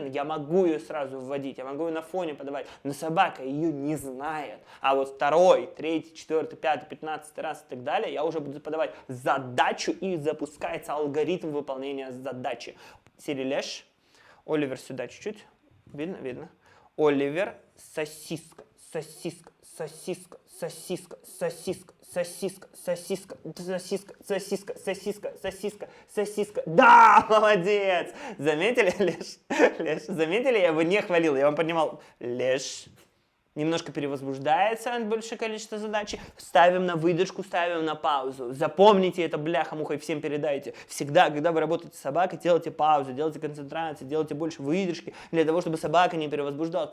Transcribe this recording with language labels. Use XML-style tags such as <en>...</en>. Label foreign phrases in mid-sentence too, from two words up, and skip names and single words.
<ru>Я могу ее сразу вводить, я могу ее на фоне подавать, но собака ее не знает. А вот второй, третий, четвертый, пятый, 15 раз и так далее, я уже буду подавать задачу и запускается алгоритм выполнения задачи. Сири Леш, Оливер сюда чуть-чуть, видно. Оливер, сосиска, сосиска, сосиска, сосиска, сосиска, сосиска, сосиска, сосиска, сосиска, сосиска, сосиска, сосиска. Да, молодец! Заметили, Леш? Леш, заметили, я его не хвалил, я вам поднимал. Леш. Немножко перевозбуждается от большего количества задач. Ставим на выдержку, ставим на паузу. Запомните это, бляха-муха, и всем передайте. Всегда, когда вы работаете с собакой, делайте паузу, делайте концентрацию, делайте больше выдержки, для того, чтобы собака не перевозбуждалась.</ru>